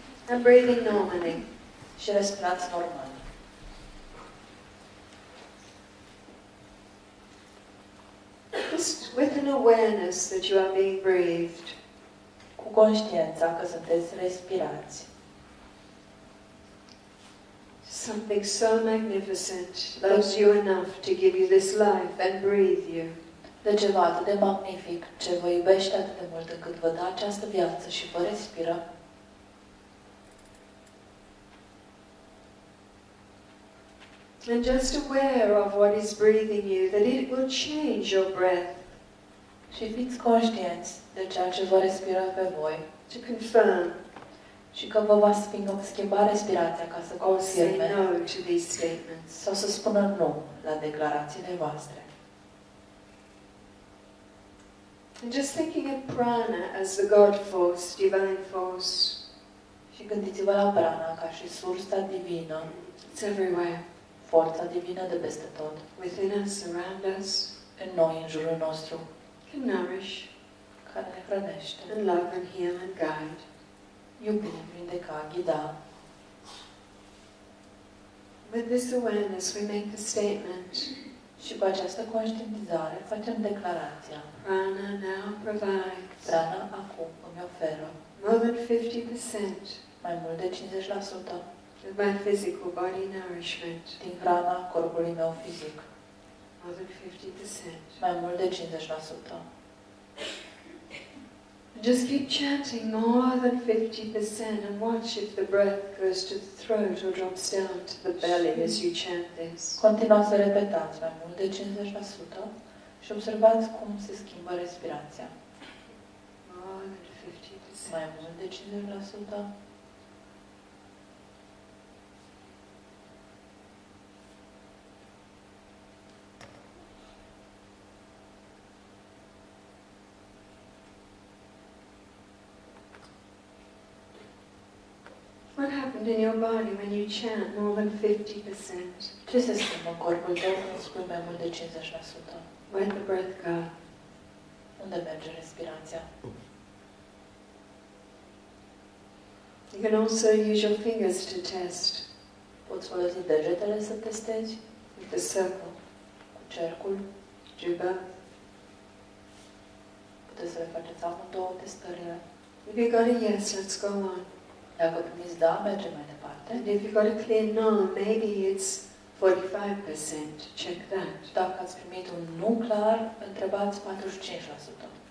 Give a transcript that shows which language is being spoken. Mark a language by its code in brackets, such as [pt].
[en] and breathing normally. [ro] și respirați normal. [en] Just with an awareness that you are being breathed. [ro] Cu conștiința că sunteți respirați. [en] Something so magnificent loves you enough to give you this life and breathe you. [ro] De ceva atât de magnific, ce vă iubește atât de mult încât vă dă această viață și vă respiră. [en] And just aware of what is breathing you, that it will change your breath. [ro] Și fiți conștienți de ceea ce vă respiră pe voi [en] To confirm [ro] și că vă va schimba respirația ca să [en] or say [ro] confirme [en] no to these statements. [ro] sau să spună nu la declarațiile voastre. [en] And just thinking of prana as the God force, divine force. [ro] Și gândiți-vă la prana ca și sursa divină, [en] It's everywhere. [ro] forța divină de peste tot, [en] Within us, around us. [ro] în noi, în jurul nostru, [en] Can nourish [ro] care ne hrănește, [en] and love and heal and guide. [ro] iubi, vindeca, ghida. [en] With this awareness, we make a statement. [ro] Și cu această conștientizare facem declarația. [en] Prana now provides [ro] Prana acum îmi oferă [en] more than 50% [ro] mai mult de 50% [en] of my physical body nourishment. [ro] din hrana corpului meu fizic. [en] More than 50%. [ro] Mai mult de 50%. [en] Just keep chanting more than 50% and watch if the breath goes to the throat or drops down to the belly as you chant this. [ro] Continuați să repetați mai mult de 50% și observați cum se schimbă respirația. [en] More than 50%. [ro] Mai mult de 50%. [en] What happened in your body when you chant more than 50%? [ro] Ce se schimbă în corpul tău când spui mai mult de 50%? [en] Where'd the breath go? [ro] Unde merge respirația? [en] You can also use your fingers to test [ro] Poți folosi degetele să testezi [en] with the circle. [ro] cu cercul. [en] Do both. [ro] Puteți să le faceți amândouă testările. [en] If you got a yes, let's go on. [ro] Dacă primiți da, mergem mai departe. [en] And if you got a clear no, maybe it's 45%. Check that. [ro] Dacă ați primit un nu clar, întrebați 45%.